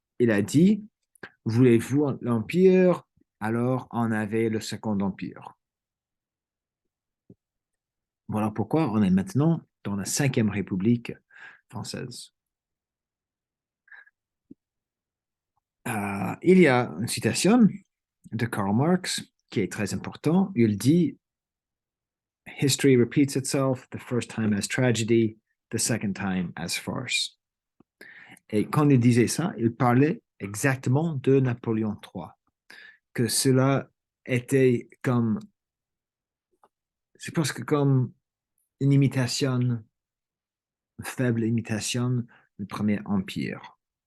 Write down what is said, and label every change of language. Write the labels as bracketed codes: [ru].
[fr] Il a dit, voulez-vous l'Empire? Alors on avait le Second Empire. Voilà pourquoi on est maintenant dans la Cinquième République française. Il y a une citation de Karl Marx qui est très importante. Il dit, [en] History repeats itself, the first time as tragedy, the second time as farce. [fr] Et quand il disait ça, il parlait exactement de Napoléon III, que cela était comme, c'est presque comme une imitation, une faible imitation du Premier Empire.